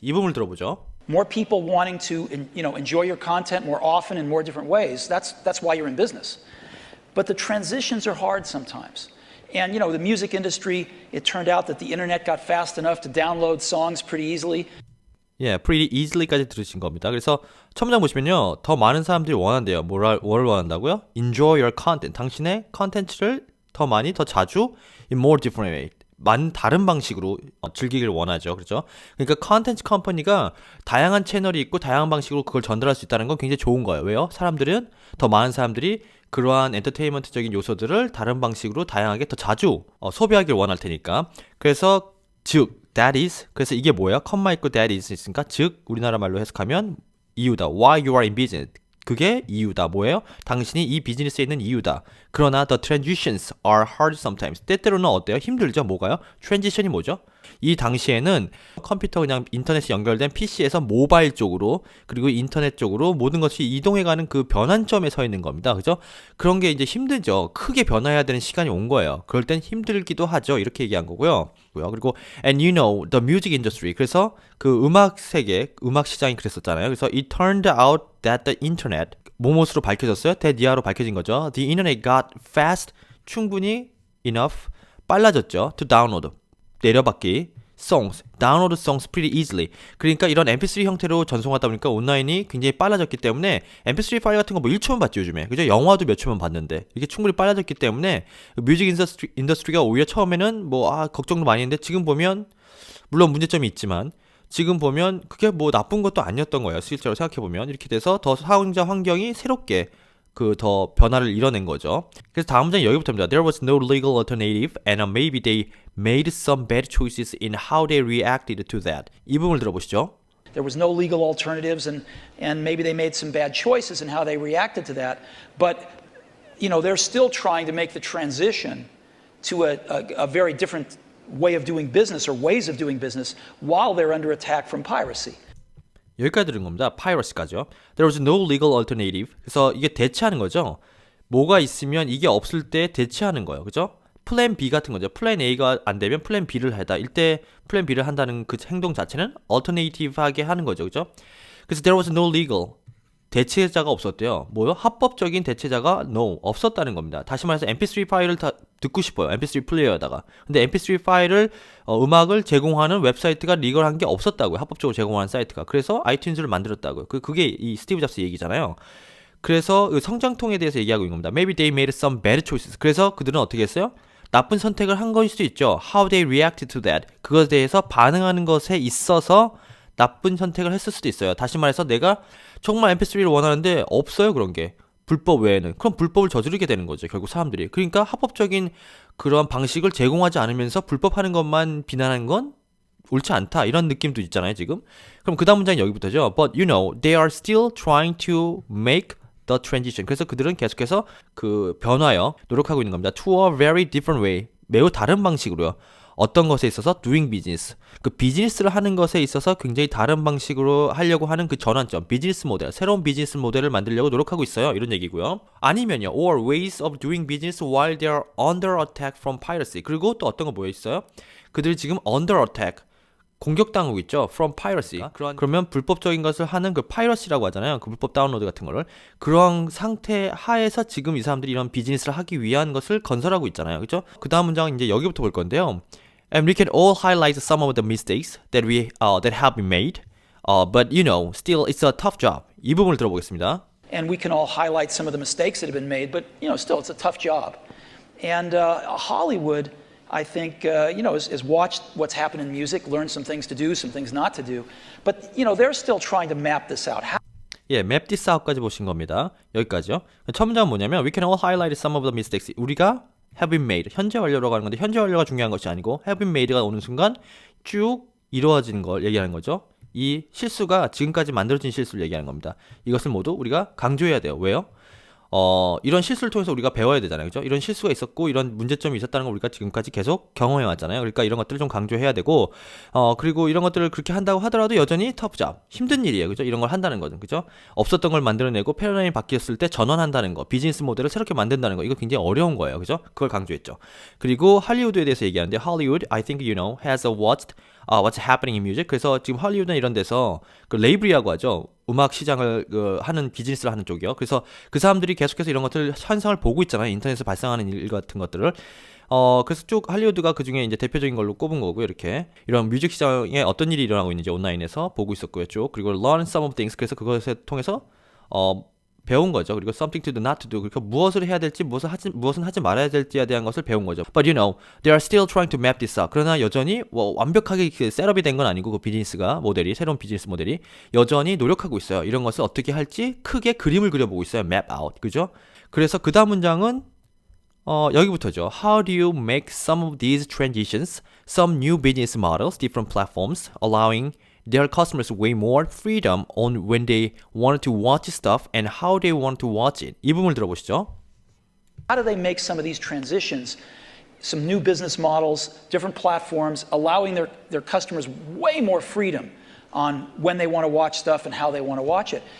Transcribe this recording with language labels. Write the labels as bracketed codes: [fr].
[ko] 이 부분을 들어보죠. [en] More people wanting to, enjoy your content more often in more different ways. That's why you're in business. But the transitions are hard sometimes. And, the music industry, it turned out that the internet got fast enough to download songs pretty easily. [ko] 예, [en] pretty easily [ko] 까지 들으신 겁니다. 그래서 첫 문장 보시면요. 더 많은 사람들이 원한대요. 뭘 원한다고요? [en] Enjoy your content. [ko] 당신의 컨텐츠를 더 많이, 더 자주 [en] in more different way. [ko] 다른 방식으로 즐기길 원하죠. 그렇죠? 그러니까 컨텐츠 컴퍼니가 다양한 채널이 있고 다양한 방식으로 그걸 전달할 수 있다는 건 굉장히 좋은 거예요. 왜요? 더 많은 사람들이 그러한 엔터테인먼트적인 요소들을 다른 방식으로 다양하게 더 자주 소비하길 원할 테니까. 그래서 [en] that is. [ko] 그래서 이게 뭐예요? 컴마 있고 [en] that is [ko] 있으니까 즉 우리나라 말로 해석하면 이유다. [en] Why you are in business. [ko] 그게 이유다. 뭐예요? 당신이 이 비즈니스에 있는 이유다. 그러나 [en] the transitions are hard sometimes. [ko] 때때로는 어때요? 힘들죠. 뭐가요? transition이 뭐죠? 이 당시에는 컴퓨터 그냥 인터넷이 연결된 PC에서 모바일 쪽으로 그리고 인터넷 쪽으로 모든 것이 이동해가는 그 변환점에 서 있는 겁니다. 그죠? 그런 게 이제 힘들죠. 크게 변화해야 되는 시간이 온 거예요. 그럴 땐 힘들기도 하죠. 이렇게 얘기한 거고요. 그리고 [en] and the music industry. [ko] 그래서 그 음악 세계, 음악 시장이 그랬었잖아요. 그래서 [en] it turned out that the internet [ko] 뭐뭐으로 밝혀졌어요? 대니아로 밝혀진 거죠. [en] The internet got fast [ko] 충분히 [en] enough [ko] 빨라졌죠. [en] To download [ko] 내려받기 [en] download songs pretty easily. [ko] 그러니까 이런 mp3 형태로 전송하다 보니까 온라인이 굉장히 빨라졌기 때문에 mp3 파일 같은 거 뭐 1초면 봤지 요즘에. 그죠? 영화도 몇 초면 봤는데 이게 충분히 빨라졌기 때문에 뮤직 인더스트리가 오히려 처음에는 걱정도 많이 했는데 지금 보면 물론 문제점이 있지만 지금 보면 그게 뭐 나쁜 것도 아니었던 거예요. 실제로 생각해보면 이렇게 돼서 더 사용자 환경이 새롭게 더 변화를 이뤄낸 거죠. 그래서 다음 문장이 여기부터입니다. [en] There was no legal alternative and maybe they made some bad choices in how they reacted to that. [ko] 이 부분을 들어보시죠. [en] There was no legal alternatives and maybe they made some bad choices in how they reacted to that. But, they're still trying to make the transition to a very different way of doing business or ways of doing business while they're under attack from piracy. [ko] 여기까지 들은 겁니다. piracy까지요. [en] There was no legal alternative. [ko] 그래서 이게 대체하는 거죠. 뭐가 있으면 이게 없을 때 대체하는 거예요. 그죠? 플랜 B 같은 거죠. 플랜 A가 안 되면 플랜 B를 하다. 이때 플랜 B를 한다는 그 행동 자체는 alternative하게 하는 거죠. 그죠? [en] 그래서 there was no legal. [ko] 대체자가 없었대요. 뭐요? 합법적인 대체자가 없었다는 겁니다. 다시 말해서 mp3 파일을 다 듣고 싶어요. mp3 플레이어에다가. 근데 mp3 파일을 음악을 제공하는 웹사이트가 리걸한 게 없었다고요. 합법적으로 제공하는 사이트가. 그래서 아이튠즈를 만들었다고요. 그게 이 스티브 잡스 얘기잖아요. 그래서 그 성장통에 대해서 얘기하고 있는 겁니다. [en] Maybe they made some bad choices. [ko] 그래서 그들은 어떻게 했어요? 나쁜 선택을 한 것일 수도 있죠. [en] How they reacted to that. [ko] 그것에 대해서 반응하는 것에 있어서 나쁜 선택을 했을 수도 있어요. 다시 말해서 내가 정말 mp3를 원하는데 없어요. 그런 게. 불법 외에는. 그럼 불법을 저지르게 되는 거죠. 결국 사람들이. 그러니까 합법적인 그런 방식을 제공하지 않으면서 불법하는 것만 비난하는 건 옳지 않다. 이런 느낌도 있잖아요. 지금. 그럼 그 다음 문장이 여기부터죠. [en] But they are still trying to make the transition. [ko] 그래서 그들은 계속해서 그 변화요. 노력하고 있는 겁니다. [en] To a very different way. [ko] 매우 다른 방식으로요. 어떤 것에 있어서 [en] doing business. [ko] 그 비즈니스를 하는 것에 있어서 굉장히 다른 방식으로 하려고 하는 그 전환점, 비즈니스 모델, 새로운 비즈니스 모델을 만들려고 노력하고 있어요. 이런 얘기고요. 아니면요, [en] or ways of doing business while they are under attack from piracy. [ko] 그리고 또 어떤 거 뭐에 있어요? 그들이 지금 [en] under attack. [ko] 공격당하고 있죠. [en] From piracy. [ko] 그러면 불법적인 것을 하는 그 piracy라고 하잖아요. 그 불법 다운로드 같은 거를. 그런 상태 하에서 지금 이 사람들이 이런 비즈니스를 하기 위한 것을 건설하고 있잖아요. 그렇죠? 그 다음 문장은 이제 여기부터 볼 건데요. [en] And we can all highlight some of the mistakes that have been made. But still it's a tough job. [ko] 이 부분을 들어보겠습니다. [en] And we can all highlight some of the mistakes that have been made, but still it's a tough job. And Hollywood, I think, has watched what's happened in music, learned some things to do, some things not to do. But they're still trying to map this out. [ko] 예, [en] map this out [ko] 까지 보신 겁니다. 여기까지요. 첫 문장은 뭐냐면 [en] we can all highlight some of the mistakes. [ko] 우리가 [en] have been made. [ko] 현재 완료로 가는 건데 현재 완료가 중요한 것이 아니고 have been made가 오는 순간 쭉 이루어지는 걸 얘기하는 거죠. 이 실수가 지금까지 만들어진 실수를 얘기하는 겁니다. 이것을 모두 우리가 강조해야 돼요. 왜요? 이런 실수를 통해서 우리가 배워야 되잖아요. 그죠? 이런 실수가 있었고, 이런 문제점이 있었다는 걸 우리가 지금까지 계속 경험해 왔잖아요. 그러니까 이런 것들을 좀 강조해야 되고, 그리고 이런 것들을 그렇게 한다고 하더라도 여전히 터프잡, 힘든 일이에요. 그죠? 이런 걸 한다는 거는. 그죠? 없었던 걸 만들어내고, 패러다임이 바뀌었을 때 전환한다는 거, 비즈니스 모델을 새롭게 만든다는 거, 이거 굉장히 어려운 거예요. 그죠? 그걸 강조했죠. 그리고 할리우드에 대해서 얘기하는데, [en] Hollywood, I think you know, has a what's happening in music. [ko] 그래서 지금 할리우드나 이런 데서 그 레이블이라고 하죠. 음악 시장을 하는 비즈니스를 하는 쪽이요. 그래서 그 사람들이 계속해서 이런 것들 현상을 보고 있잖아요. 인터넷에 발생하는 일 같은 것들을. 그래서 쭉 할리우드가 그 중에 이제 대표적인 걸로 꼽은 거고요. 이렇게 이런 뮤직 시장에 어떤 일이 일어나고 있는지 온라인에서 보고 있었고요. 쭉 그리고 [en] learn some of things. [ko] 그래서 그것을 통해서 배운 거죠. 그리고 [en] something to do, not to do. [ko] 그러니까 무엇을 해야 될지, 무엇은 하지 말아야 될지에 대한 것을 배운 거죠. [en] But you know, they are still trying to map this out. [ko] 그러나 여전히 완벽하게 셋업이 된 건 아니고 그 비즈니스가 모델이 새로운 비즈니스 모델이 여전히 노력하고 있어요. 이런 것을 어떻게 할지 크게 그림을 그려보고 있어요. [en] map out. [ko] 그죠? 그래서 그 다음 문장은 여기부터죠. [en] How do you make some of these transitions, some new business models, different platforms, allowing their customers way more freedom on when they want to watch stuff and how they want to watch it. [ko] 이 부분을 들어보시죠. [en] How do they make some of these transitions, some new business models, different platforms, allowing their customers way more freedom on when they want to watch stuff and how they want to watch it?